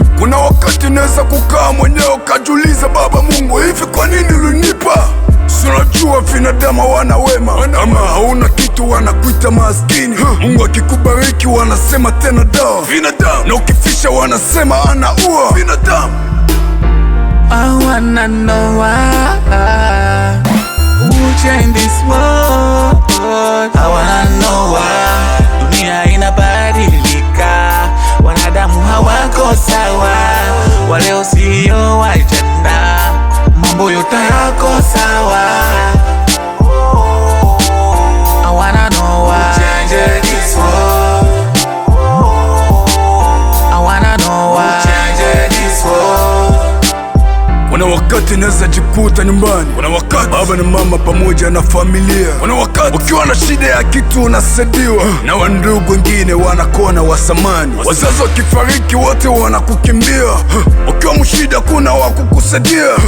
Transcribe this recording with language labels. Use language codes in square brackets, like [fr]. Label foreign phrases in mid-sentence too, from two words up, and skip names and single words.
[sw] Kuna wakati unaweza kukaa mwenyewe, ukajiuliza, "Baba Mungu, hivi kwa nini ulinipa?" Si unajua binadamu hawana wema. Kama hauna kitu wanakuita maskini. Huh. Mungu akikubariki wanasema tena da. Binadamu. Na ukifisha wanasema anaua. Binadamu. [en] I wanna know why, who changed this world? I wanna know why [sw] dunia inabadilika, wanadamu hawako sawa, wa leo sio wa jana, mambo yote yako sawa. [en] I wanna know why. I wanna know why. [sw] Kuna wakati naweza jikuta nyumbani. Kuna wakati baba na mama pamoja na familia. Kuna wakati ukiwa na shida ya kitu unasaidiwa. Na wandugu wengine wanakona wa samani. Wazazi wakifariki wote wanakukimbia. Ukiwa mshida kuna wa kukusaidia.